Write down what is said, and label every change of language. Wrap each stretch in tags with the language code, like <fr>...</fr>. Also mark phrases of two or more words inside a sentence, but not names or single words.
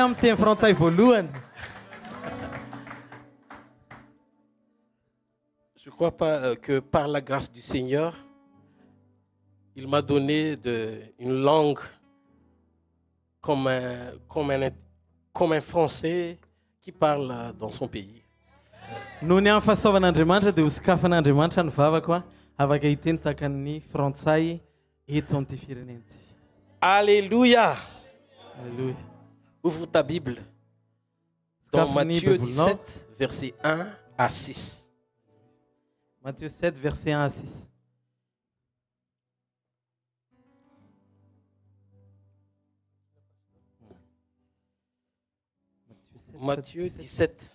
<fr>Je crois pas que par la grâce du Seigneur, il m'a donné une langue comme un Français qui parle dans son pays.</fr> <mg>Noho ny amin'ny fahasoavan'Andriamanitra dia ho sokafan'Andriamanitra ny vavako afaka hiteny tahaka ny frantsay eto amin'ity firenena ity. Alléluia. Alléluia.</mg> <fr>Ouvre ta Bible dans Matthieu 17, verset 1 à 6. Matthieu 7, verset 1 à 6. Matthieu 17.</fr>